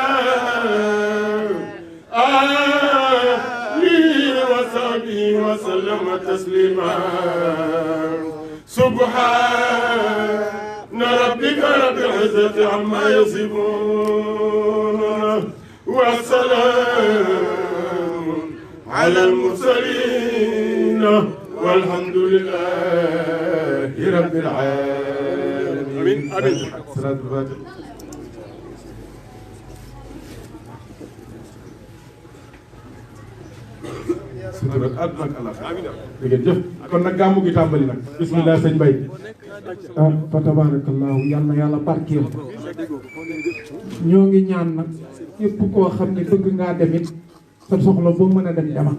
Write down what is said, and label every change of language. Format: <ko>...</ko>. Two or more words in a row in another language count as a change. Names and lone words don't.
<ar>آله وصحبه وسلم تسليما سبحان ربك رب العزة عما يصفون والسلام على المرسلين والحمد لله رب العالمين. آمين. صلاة الفاتحة.</ar> <wo>sutura àdduna ak àllaaxira dëgg jëf kon nag gàmmu gi tàmbali nag bismillah sëñ Mbaye.</wo> <ar>فتبارك الله</ar> <wo>yal na yàlla barkeel ñoo ngi ñaan nag képp koo xam ne bëgg ngaa demit sa soxla boo mën a dem demal</wo>